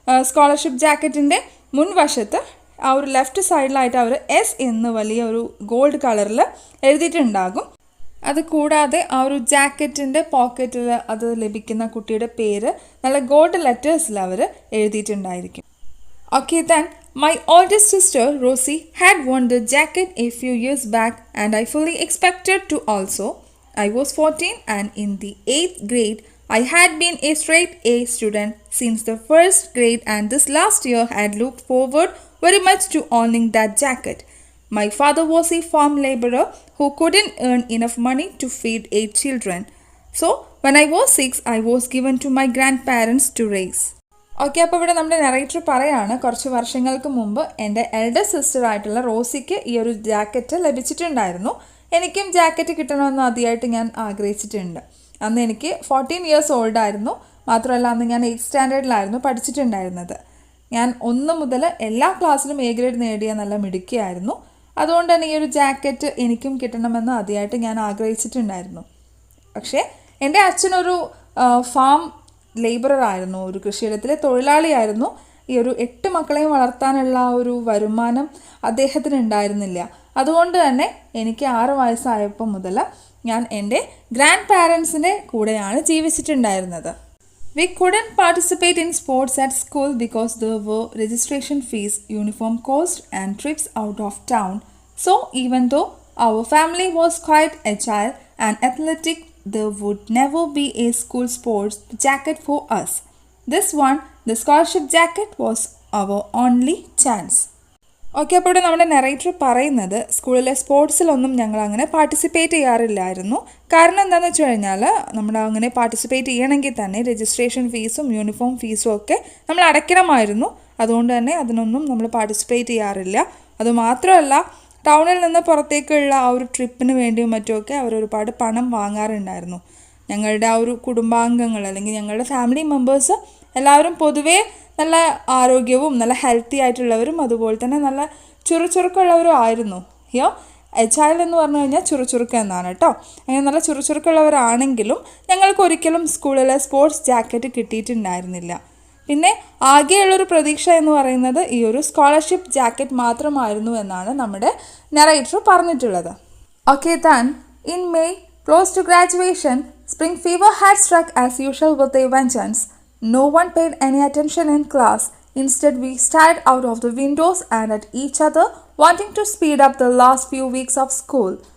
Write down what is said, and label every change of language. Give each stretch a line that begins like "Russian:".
Malayalam: Scholarship ജാക്കറ്റിൻ്റെ മുൻവശത്ത് ആ ഒരു ലെഫ്റ്റ് സൈഡിലായിട്ട് അവർ എസ് എന്ന് വലിയ ഒരു ഗോൾഡ് കളറിൽ എഴുതിയിട്ടുണ്ടാകും. അത് കൂടാതെ ആ ഒരു ജാക്കറ്റിൻ്റെ പോക്കറ്റിൽ അത് ലഭിക്കുന്ന കുട്ടിയുടെ പേര് നല്ല gold ലെറ്റേഴ്സിൽ our എഴുതിയിട്ടുണ്ടായിരിക്കും.
English: Okay, then my oldest sister Rosie had won the jacket a few years back and I fully expected to also. I was 14 and in the 8th grade I had been a straight A student since the first grade and this last year had looked forward very much to owning that jacket. My father was a farm laborer who couldn't earn enough money to feed 8 children. So when I was 6 I was given to my grandparents to raise.
Malayalam: Okay, അപ്പോൾ ഇവിടെ നമ്മുടെ narrator പറയാണ്, കുറച്ച് വർഷങ്ങൾക്ക് മുമ്പ് എൻ്റെ elder sister ആയിട്ടുള്ള റോസിക്ക് ഈ ഒരു ജാക്കറ്റ് ലഭിച്ചിട്ടുണ്ടായിരുന്നു. എനിക്കും ജാക്കറ്റ് കിട്ടണമെന്ന് ആദ്യമായിട്ട് ഞാൻ ആഗ്രഹിച്ചിട്ടുണ്ട്. അന്ന് എനിക്ക് 14 ഇയേഴ്സ് ഓൾഡായിരുന്നു. മാത്രമല്ല അന്ന് ഞാൻ 8th സ്റ്റാൻഡേർഡിലായിരുന്നു പഠിച്ചിട്ടുണ്ടായിരുന്നത്. ഞാൻ 1 മുതൽ എല്ലാ ക്ലാസ്സിലും A ഗ്രേഡ് നേടിയ നല്ല മിടുക്കിയായിരുന്നു. അതുകൊണ്ട് തന്നെ ഈ ഒരു ജാക്കറ്റ് എനിക്കും കിട്ടണമെന്ന് ആദ്യമായിട്ട് ഞാൻ ആഗ്രഹിച്ചിട്ടുണ്ടായിരുന്നു. പക്ഷേ എൻ്റെ അച്ഛനൊരു ഫാം ലേബറർ ആയിരുന്നു, ഒരു കൃഷിയിടത്തിലെ തൊഴിലാളിയായിരുന്നു. ഈ ഒരു 8 മക്കളെയും വളർത്താനുള്ള ഒരു വരുമാനം അദ്ദേഹത്തിന് ഉണ്ടായിരുന്നില്ല. അതുകൊണ്ട് തന്നെ എനിക്ക് 6 വയസ്സായപ്പോൾ മുതൽ ഞാൻ എൻ്റെ ഗ്രാൻഡ് പാരൻസിൻ്റെ കൂടെയാണ് ജീവിച്ചിട്ടുണ്ടായിരുന്നത്.
English: We couldn't participate in sports at school because there were registration fees, uniform cost and trips out of town. So even though our family was quite agile and athletic, there would never be a school sports jacket for us. This one, the scholarship jacket, was our only chance.
Malayalam: Okay, അപ്പോൾ ഇവിടെ നമ്മുടെ narrator പറയുന്നത് സ്കൂളിലെ സ്പോർട്സിലൊന്നും ഞങ്ങൾ അങ്ങനെ participate ചെയ്യാറില്ലായിരുന്നു. കാരണം എന്താണെന്ന് വെച്ച് കഴിഞ്ഞാൽ നമ്മൾ അങ്ങനെ പാർട്ടിസിപ്പേറ്റ് ചെയ്യണമെങ്കിൽ തന്നെ രജിസ്ട്രേഷൻ ഫീസും യൂണിഫോം ഫീസും ഒക്കെ നമ്മൾ അടയ്ക്കണമായിരുന്നു. അതുകൊണ്ട് തന്നെ അതിനൊന്നും നമ്മൾ പാർട്ടിസിപ്പേറ്റ് ചെയ്യാറില്ല. അതുമാത്രമല്ല, ടൗണിൽ നിന്ന് പുറത്തേക്കുള്ള ആ ഒരു ട്രിപ്പിന് വേണ്ടിയും മറ്റുമൊക്കെ അവർ ഒരുപാട് പണം വാങ്ങാറുണ്ടായിരുന്നു. ഞങ്ങളുടെ ആ ഒരു കുടുംബാംഗങ്ങൾ അല്ലെങ്കിൽ ഞങ്ങളുടെ ഫാമിലി മെമ്പേഴ്സ് എല്ലാവരും പൊതുവേ നല്ല ആരോഗ്യവും നല്ല ഹെൽത്തി ആയിട്ടുള്ളവരും അതുപോലെ തന്നെ നല്ല ചുറുചുറുക്കുള്ളവരും ആയിരുന്നു. ഹിയോ എജൈൽ എന്ന് പറഞ്ഞു കഴിഞ്ഞാൽ ചുറുചുറുക്ക് എന്നാണ് കേട്ടോ. അങ്ങനെ നല്ല ചുറുചുറുക്കുള്ളവരാണെങ്കിലും ഞങ്ങൾക്ക് ഒരിക്കലും സ്കൂളിലെ സ്പോർട്സ് ജാക്കറ്റ് കിട്ടിയിട്ടുണ്ടായിരുന്നില്ല. പിന്നെ ആകെയുള്ളൊരു പ്രതീക്ഷ എന്ന് പറയുന്നത് ഈ ഒരു സ്കോളർഷിപ്പ് ജാക്കറ്റ് മാത്രമായിരുന്നു എന്നാണ് നമ്മുടെ നറേറ്റർ പറഞ്ഞിട്ടുള്ളത്.
English: Okay, then in May close to graduation spring fever had struck as usual with a vengeance. No one paid any attention in class. Instead, we stared out of the windows and at each other, wanting to speed up the last few weeks of school.